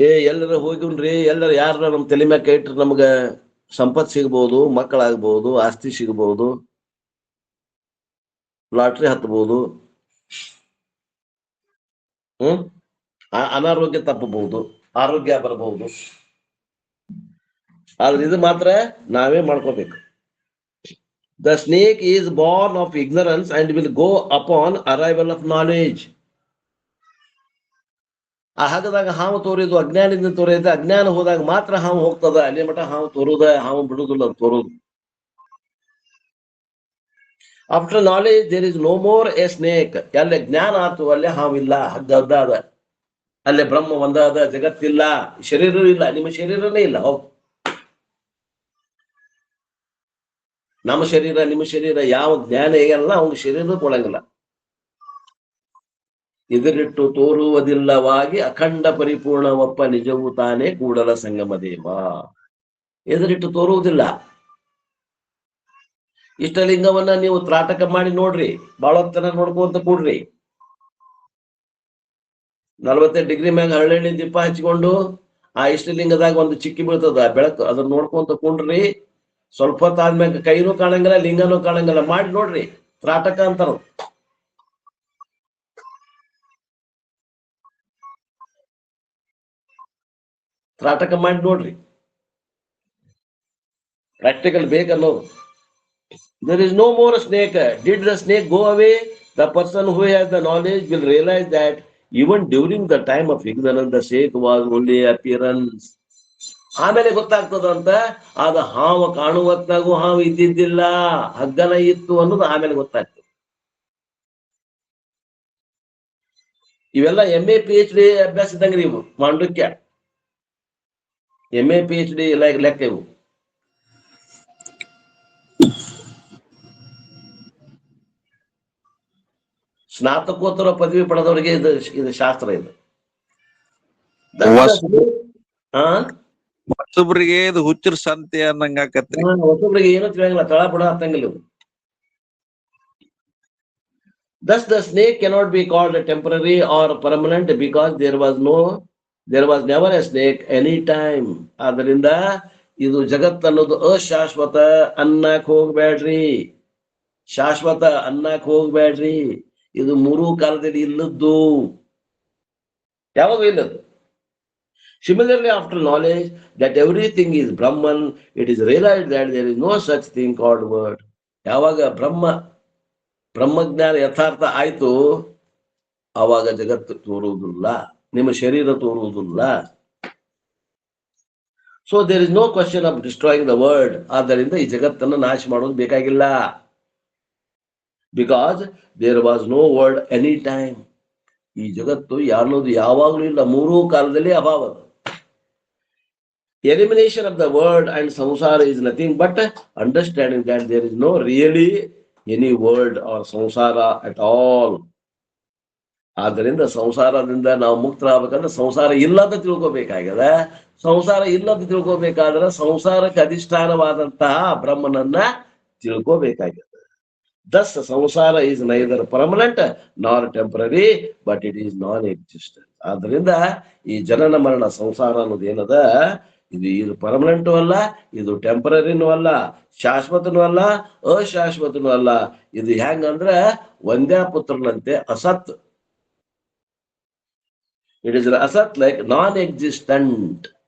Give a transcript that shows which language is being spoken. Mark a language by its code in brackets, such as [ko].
[kn] ಎಲ್ಲರ ಹೋಗಿನ್ರಿ, ಎಲ್ಲರ ಯಾರ ನಮ್ ತಲೆ ಮ್ಯಾಗ ಕೈ ಇಟ್ರೆ ನಮ್ಗ ಸಂಪತ್ ಸಿಗ್ಬಹುದು, ಮಕ್ಕಳಾಗ್ಬಹುದು, ಆಸ್ತಿ ಸಿಗ್ಬಹುದು, ಲಾಟ್ರಿ ಹತ್ತಬಹುದು, ಅನಾರೋಗ್ಯ ತಪ್ಪಬಹುದು, ಆರೋಗ್ಯ ಬರಬಹುದು. ಆದ್ರೆ ಇದು ಮಾತ್ರ ನಾವೇ ಮಾಡ್ಕೋಬೇಕು. [en] The snake is born of ignorance and will go upon arrival of knowledge. [kn] ಆ ಹಗ್ಗದಾಗ ಹಾವು ತೋರಿದು ಅಜ್ಞಾನದಿಂದ ತೋರಿದ, ಅಜ್ಞಾನ ಹೋದಾಗ ಮಾತ್ರ ಹಾವು ಹೋಗ್ತದ. ಅಲ್ಲಿ ಮಠ ಹಾವು ತೋರುದ, ಹಾವು ಬಿಡುದಿಲ್ಲ, ತೋರುದು. [en] After knowledge there is no more a snake. [kn] ಅಲ್ಲಿ ಜ್ಞಾನ ಆತು, ಅಲ್ಲೇ ಹಾವಿಲ್ಲ, ಹಗ್ಗ ಅದ, ಅಲ್ಲೇ ಬ್ರಹ್ಮ ಒಂದ ಅದ, ಜಗತ್ತಿಲ್ಲ, ಶರೀರ ಇಲ್ಲ, ನಿಮ್ಮ ಶರೀರನೇ ಇಲ್ಲ. ಹೋಗ್, ನಮ್ಮ ಶರೀರ ನಿಮ್ಮ ಶರೀರ ಯಾವ ಜ್ಞಾನ ಹೇಗಲ್ಲ ಅವ್ನ ಶರೀರ ಕೊಡಂಗಿಲ್ಲ. ಇದರಿಟ್ಟು ತೋರುವುದಿಲ್ಲವಾಗಿ ಅಖಂಡ ಪರಿಪೂರ್ಣವಪ್ಪ ನಿಜವೂ ತಾನೇ ಕೂಡಲ ಸಂಗಮ ದೇವ. ಎದುರಿಟ್ಟು ತೋರುವುದಿಲ್ಲ. ಇಷ್ಟಲಿಂಗವನ್ನ ನೀವು ತ್ರಾಟಕ ಮಾಡಿ ನೋಡ್ರಿ, ಬಾಳೊತ್ತನ ನೋಡ್ಕೊಂತ ಕೂಡ್ರಿ. 45 ಡಿಗ್ರಿ ಮ್ಯಾಗ ಹರಳೆಣ್ಣೆ ದೀಪ ಹಚ್ಕೊಂಡು ಆ ಇಷ್ಟಲಿಂಗದಾಗ ಒಂದು ಚಿಕ್ಕಿ ಬೀಳ್ತದ, ಬೆಳಕು, ಅದನ್ನ ನೋಡ್ಕೊಂತ ಕುಂಡ್ರಿ. ಸ್ವಲ್ಪ ಹೊತ್ತಾದ್ಮ್ಯಾಗ ಕೈನೂ ಕಾಣಂಗಿಲ್ಲ, ಲಿಂಗನೂ ಕಾಣಂಗಿಲ್ಲ. ಮಾಡಿ ನೋಡ್ರಿ, ತ್ರಾಟಕ ಅಂತಾರ. ತ್ರಾಟಕ ಮಾಡಿ ನೋಡ್ರಿ, practical ಬೇಕನ್ನೋದು. [en] There is no more snake. Did the snake go away? The person who has the knowledge will realize that even during the time of ignorance, the snake was only appearance. [kn] ಆಮೇಲೆ ಗೊತ್ತಾಗ್ತದಂತ, ಅದ ಹಾವು ಕಾಣುವತ್ನಾಗೂ ಹಾವು ಇದ್ದಿದ್ದಿಲ್ಲ, ಹಗ್ಗನ ಇತ್ತು ಅನ್ನೋದು ಆಮೇಲೆ ಗೊತ್ತಾಗ್ತದೆ. ಇವೆಲ್ಲ MA PhD ಅಭ್ಯಾಸ ಇದ್ದಂಗ್ರಿ ಇವು, ಮಾಂಡುಕ್ಯ. MA PhD ಲೆಕ್ಕ ಇವು. ಸ್ನಾತಕೋತ್ತರ ಪದವಿ ಪಡೆದವರಿಗೆ ಇದು ಶಾಸ್ತ್ರ ಇದು. ಹಾ, ಹೊಸಬ್ರಿಗೆ ಇದು ಹುಚ್ಚರ ಸಂತೆ ಅನ್ನಂಗ ಆಕತ್ರಿ. ಹೊಸಬ್ರಿಗೆ ಏನು ತಿಳಿಯಂಗಿಲ್ಲ, ತಳ ಬುಡ ಹತ್ತಂಗಿಲ್ಲ ಇವು. [en] Thus the snake cannot be called temporary or permanent because there was never a snake any time. [kn] ಆದ್ದರಿಂದ ಇದು ಜಗತ್ ಅನ್ನೋದು ಅಶಾಶ್ವತ ಅನ್ನಕ್ ಹೋಗ್ಬೇಡ್ರಿ, ಶಾಶ್ವತ ಅನ್ನಕ್ ಹೋಗ್ಬೇಡ್ರಿ. ಇದು ಮೂರು ಕಾಲದಲ್ಲಿ ಇಲ್ಲದ್ದು, ಯಾವಾಗ ಇಲ್ಲದ್ದು. [en] Similarly, after knowledge that everything is Brahman, it is realized that there is no such thing called word. [kn] ಯಾವಾಗ ಬ್ರಹ್ಮಜ್ಞಾನ ಯಥಾರ್ಥ ಆಯ್ತು, ಆವಾಗ ಜಗತ್ತು ತೋರುವುದಿಲ್ಲ, ನಿಮ್ಮ ಶರೀರ ತೋರುವುದಿಲ್ಲ. [en] So there is no question of destroying the world. [kn] ಆದ್ದರಿಂದ ಈ ಜಗತ್ತನ್ನು ನಾಶ ಮಾಡೋದು ಬೇಕಾಗಿಲ್ಲ. [en] Because there was no world any time. [kn] ಈ ಜಗತ್ತು ಯಾರನ್ನೋದು ಯಾವಾಗಲೂ ಇಲ್ಲ, ಮೂರೂ ಕಾಲದಲ್ಲಿ ಅಭಾವ. [en] Elimination of the world and samsara is nothing but understanding that there is no really any world or samsara at all. [kn] ಆದ್ದರಿಂದ ಸಂಸಾರದಿಂದ ನಾವು ಮುಕ್ತರಾಗಬೇಕಂದ್ರೆ ಸಂಸಾರ ಇಲ್ಲ ಅಂತ ತಿಳ್ಕೊಬೇಕಾಗಿದೆ. ಸಂಸಾರ ಇಲ್ಲ ಅಂತ ತಿಳ್ಕೊಬೇಕಾದ್ರೆ ಸಂಸಾರಕ್ಕೆ ಅಧಿಷ್ಠಾನವಾದಂತಹ ಬ್ರಹ್ಮನನ್ನ ತಿಳ್ಕೊಬೇಕಾಗಿದೆ. [en] Thus samsara is neither permanent nor temporary but it is non-existent. [kn] ಆದ್ದರಿಂದ ಈ ಜನನ ಮರಣ ಸಂಸಾರ ಅನ್ನೋದು ಏನದ, ಇದು ಪರ್ಮನೆಂಟು ಅಲ್ಲ, ಇದು ಟೆಂಪರರಿನೂ ಅಲ್ಲ, ಶಾಶ್ವತನೂ ಅಲ್ಲ, ಅಶಾಶ್ವತನೂ ಅಲ್ಲ. ಇದು ಹೆಂಗಂದ್ರೆ ಒಂದೇ ಪುತ್ರನಂತೆ ಅಸತ್. [en] It is asat like non existent.